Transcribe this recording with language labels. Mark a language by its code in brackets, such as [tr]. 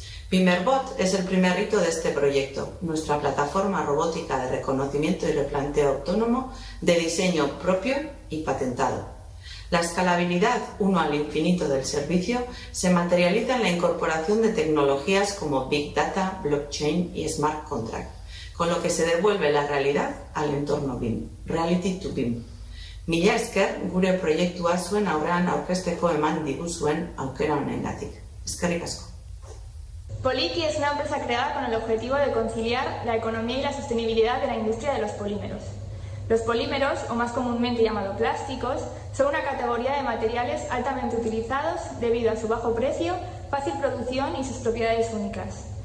[es] BIMerbot es el primer hito de este proyecto, nuestra plataforma robótica de reconocimiento y replanteo autónomo de diseño propio y patentado. La escalabilidad 1 al infinito del servicio se materializa en la incorporación de tecnologías como Big Data, Blockchain y Smart Contract, con lo que se devuelve la realidad al entorno BIM, Reality to BIM. [eu] Mila esker gure proiektua zuen aurrean aurkezteko eman diguzuen aukera honengatik. Eskerrik asko. [es] Poliki es una empresa creada con el objetivo de conciliar la economía y la sostenibilidad de la industria de los polímeros. Los polímeros, o más comúnmente llamados plásticos, son una categoría de materiales altamente utilizados debido a su bajo precio, fácil producción y sus propiedades únicas.